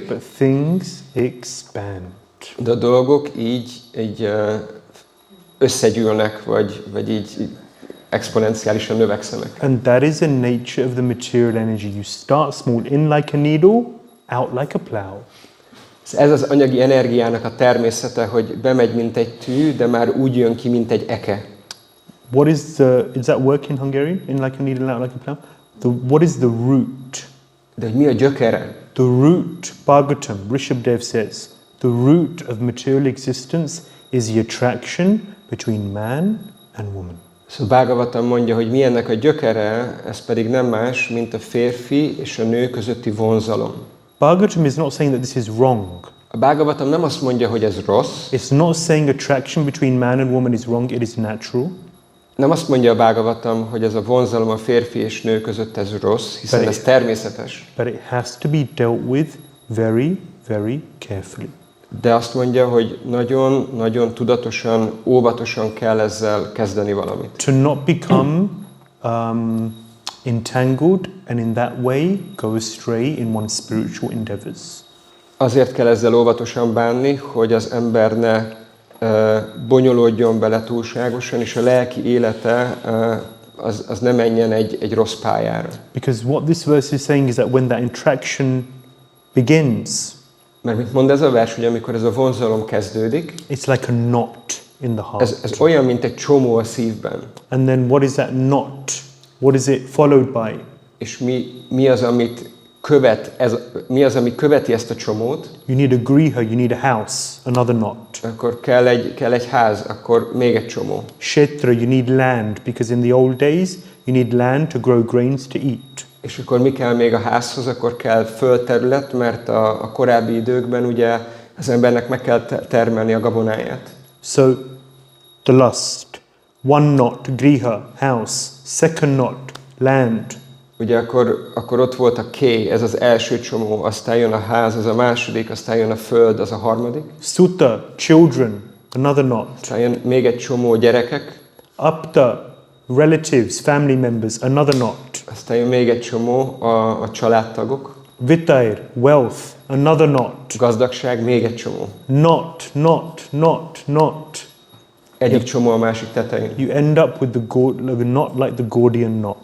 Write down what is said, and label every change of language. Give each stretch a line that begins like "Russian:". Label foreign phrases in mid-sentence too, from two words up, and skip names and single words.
English: But things expand.
Hungarian: De a dolgok így összegyűlnek, vagy így exponenciálisan növekszenek.
English: And that is the nature of the material energy. You start small, in like a needle, out like a plow.
Hungarian: Ez az anyagi energiának a természete, hogy bemegy, mint egy tű, de már úgy jön ki, mint egy eke.
English: What is that work in Hungarian? In like a needle, out like a plow? What is the root?
Hungarian: De hogy mi a gyökere?
English: The root, Bhagavatam, Rishabhadeva says, the root of material existence is the attraction between man and woman.
Hungarian: Szóval Bhagavatam mondja, hogy mi ennek a gyökere, ez pedig nem más, mint a férfi és a nő közötti vonzalom.
English: Bhagavatam is not saying that this is wrong.
Hungarian: A Bhagavatam nem azt mondja, hogy ez rossz.
English: It's not saying attraction between man and woman is wrong, it is natural.
Hungarian: Nem azt mondja a Bhagavatam, hogy ez a vonzalom a férfi és nő között ez rossz, hiszen ez természetes.
English: But it has to be dealt with very, very carefully.
Hungarian: De azt mondja, hogy nagyon tudatosan, óvatosan kell ezzel kezdeni valamit.
English: To not become entangled and in that way go astray in one's spiritual endeavors.
Hungarian: Azért kell ezzel óvatosan bánni, hogy az ember ne bonyolódjon bele túlságosan, és a lelki élete az ne menjen egy rossz pályára.
English: Because what this verse is saying is that when that attraction begins,
Hungarian: mert mit mond ez a vers, hogy amikor ez a vonzalom kezdődik,
English: it's like a knot in the heart.
Hungarian: Ez olyan, mint egy csomó a szívben.
English: And then what is that knot? What is it followed by?
Hungarian: És mi az, amit mi az, ami követi ezt a csomót?
English: You need a griha, you need a house, another knot.
Hungarian: Akkor kell egy ház, akkor még egy csomó.
English: Kshetra, you need land, because in the old days you need land to grow grains to eat.
Hungarian: És akkor mi kell még a házhoz? Akkor kell földterület, mert a korábbi időkben ugye az embernek meg kell termelni a gabonáját.
English: So the lust, one knot, griha, house, second knot, land.
Hungarian: Ugye akkor ott volt a ké, ez az első csomó, aztán jön a ház, ez a második, aztán jön a föld, az a harmadik.
English: Sutta, children, another knot.
Hungarian: Aztán jön még egy csomó gyerekek.
English: Apta, relatives, family members, another knot.
Hungarian: Aztán jön még egy csomó a családtagok.
English: Vittair, wealth, another knot.
Hungarian: Gazdagság, még egy csomó.
English: Not.
Hungarian: Egyik csomó a másik tetején.
English: You end up with the knot like the Gordian knot.